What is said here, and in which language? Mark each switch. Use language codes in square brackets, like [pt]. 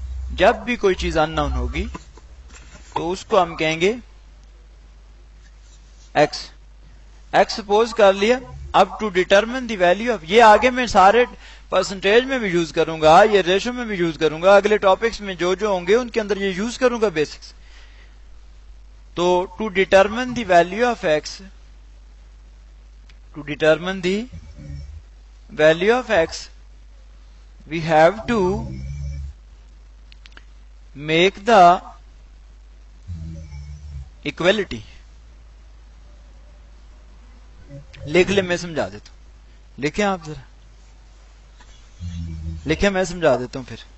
[ur] جب بھی کوئی چیز ان نون ہوگی تو اس کو ہم کہیں گے ایکس. ایکس سپوز کر لیا. اب [en] to determine the value of, [ur] یہ آگے میں سارے پرسنٹیج میں بھی یوز کروں گا، یہ ریشو میں بھی یوز کروں گا، اگلے ٹاپکس میں جو ہوں گے ان کے اندر یہ یوز کروں گا بیسکس. [en] تو to determine the value of X, to determine the value of X we have to make the equality. [ur] لکھ لیں، میں سمجھا دیتا ہوں، لکھیں آپ ذرا، لکھیں میں سمجھا دیتا ہوں پھر.